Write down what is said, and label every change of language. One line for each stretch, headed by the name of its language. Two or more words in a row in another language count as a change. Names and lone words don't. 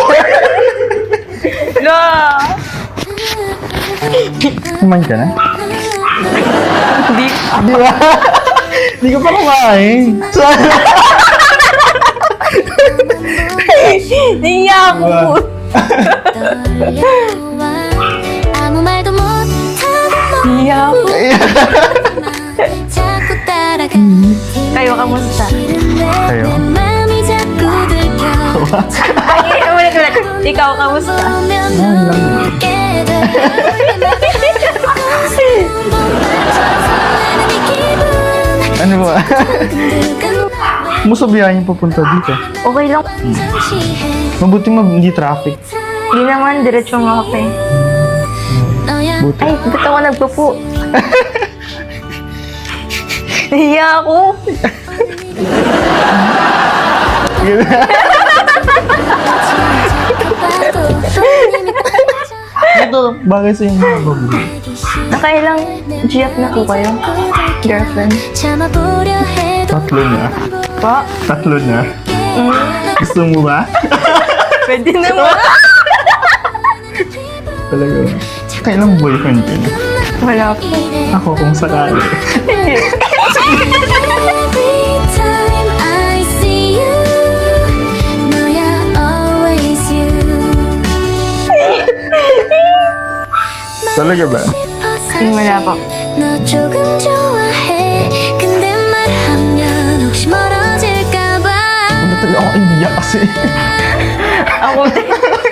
Filipino: No! Kumain ka na? Hindi. Di ba? Hindi ko pa kumain. Niya ako.
Korean: 아무 말도 못하고
Filipino: Niya ako.
Korean: 자꾸 따라가
Filipino: Kayo, kamusta? Kayo?
Korean: 마음이 자꾸 들켜
Filipino: Ay, ulit. Ikaw, kamusta?
Korean: 보면 웃게 돼
Filipino: Ano ba? Musta biyahe yung papunta dito? Okay lang. Mabuti hindi traffic. Hindi naman, diretso nga ako eh. Buti. Ay, ba't ako nagpupo? Nahiya ako. Ito, bagay sa inyo mga babu. Nakailang GF na po kayo? Girlfriend?
Korean: 참아보려 해도
Filipino: Tatlo na. Pa? Tatlo na. Gusto mo ba? Pwede naman. Talaga. Kailang boyfriend ka na? Wala po. Ako kung sakali.
English: Every time I see you 너야 always you
Filipino: Talaga ba? Wala po.
Korean: 너 조금 좋아해 근데 말하면 혹시 멀어질까봐
Filipino: Ano talaga ako iiyak kasi. Ako